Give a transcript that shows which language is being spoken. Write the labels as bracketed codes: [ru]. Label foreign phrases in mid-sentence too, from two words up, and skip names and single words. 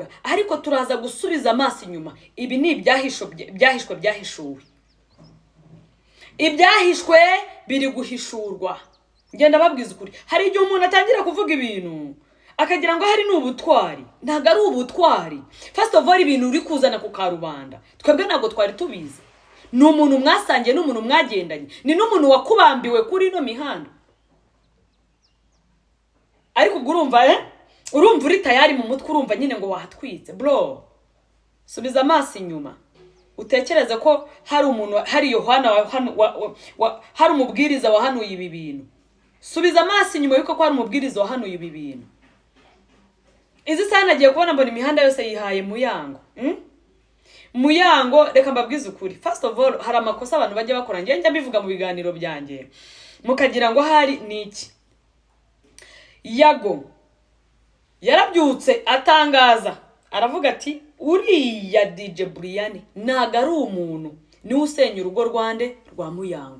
[rw] Ariko turaza gusubiza amaso inyuma. Ibi ni byahishwe. Ibyahishwe biri guhishurwa. Ngenda babwiza ukuri. Hari igihe umuntu atangira kuvuga ibintu akagira ngo hari n'ubutwari. Ntago ari ubutwari. [en] First of all [rw] ibintu uri kuzana ku karubanda twebwe ntago twari tubizi. Ni umuntu mwasangiye, n'umuntu mwagendanye, ni n'umuntu wakubambiwe kuri no mihanda. Ariko ubwo urumva uri tayari mu mutwe, urumva nyine ngo wahatwitse. Bro, subiza amaso inyuma utekereze ko hari umuntu, hari Yohana hari umubwiriza wahanuye ibi bintu. Subiza amaso inyuma yuko hari umubwiriza wahanuye ibi bintu. Izi sana agiye kubona mbona imihanda yose yihaye muyango. Reka mbabwize ukuri. [en] First of all [rw] hari amakosa abantu bajya bakora, njye mbivuga mu biganiro byanjye mukagira ngo hari niki. Yago yarabyutse atangaza aravuga ati uriya DJ Brian ntago ari umuntu niwe usenya urugo rwande rwa Muyango.